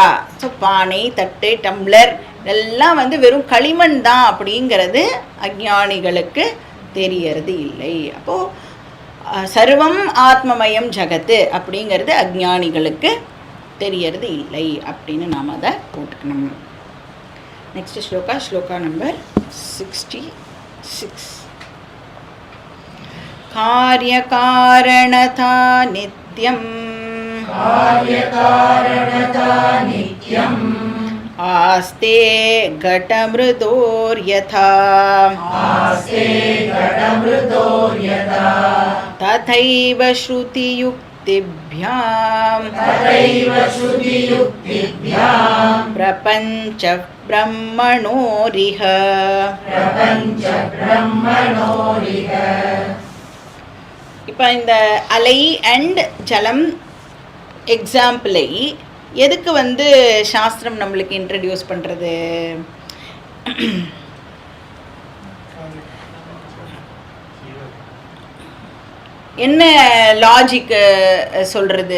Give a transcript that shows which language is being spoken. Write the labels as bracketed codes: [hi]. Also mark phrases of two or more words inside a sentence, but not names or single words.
[ta] ஸோ பானை, தட்டு, டம்ளர் இதெல்லாம் வந்து வெறும் களிமண் தான் அப்படிங்கிறது அஞ்ஞானிகளுக்கு தெரியறது இல்லை. அப்போது [sa] सर्वम् आत्ममयम् जगत् [ta] அப்படிங்கிறது அஞ்ஞானிகளுக்கு தெரியறது இல்லை அப்படின்னு நாம் அதை போட்டுக்கணும். [en] Next shloka number 66. [sa] कार्यकारणता नित्यम् आस्ते घटमृदोर्यथा तथैव श्रुतियुक्तिभ्यां प्रपञ्च ब्रह्मणोरिह. [ta] இப்போ இந்த அலை அண்ட் ஜலம் எக்ஸாம்பிளை எதுக்கு சாஸ்திரம் நம்மளுக்கு இன்ட்ரடியூஸ் பண்ணுறது? என்ன லாஜிக்கு சொல்கிறது?